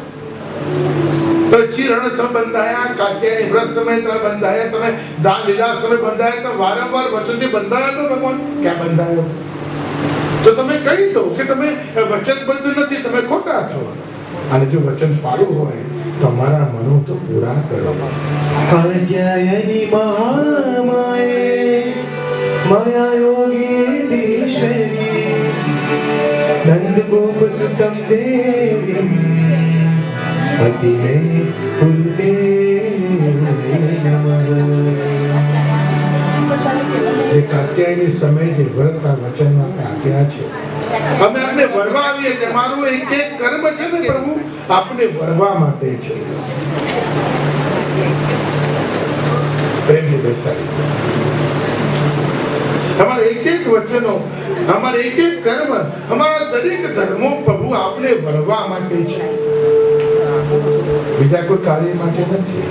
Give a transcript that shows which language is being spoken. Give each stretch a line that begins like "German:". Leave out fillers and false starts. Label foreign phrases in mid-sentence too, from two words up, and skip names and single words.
Gujarati: તો ચિરણ સમય બંધાયા, કાત્યાયની વ્રત સમય તમે બંધાયા, તમે દાન લીલા સમય બંધાયા, તો વારંવાર વચનથી બંધાયા. તો ભગવાન ક્યાં બંધાયો? તો તમે કહી દો કે તમે વચનબદ્ધ નથી, તમે ખોટા છો. અને જો વચન પાડવું હોય તો અમારા મનો તો પૂરા કરો.
Sanskrit: कात्यायनी महामाये माया योगीश्वरी नंदगोप सुतम देवीं पति में कुलते नमः.
Gujarati: જે કાત્યાયની સમય જે વ્રત આ વચન આપણે આપ્યા છે, અમે આપને વરવા આવીએ છીએ. મારું એક એક કર્મ છે ને પ્રભુ આપને વરવા માટે છે. પ્રેમથી બેસાડી અમારા એક એક વચનો, અમારા એક એક કર્મ, અમારા દરેક ધર્મો પ્રભુ આપને વરવા માટે છે, બીજા કોઈ કાર્ય માટે નથી.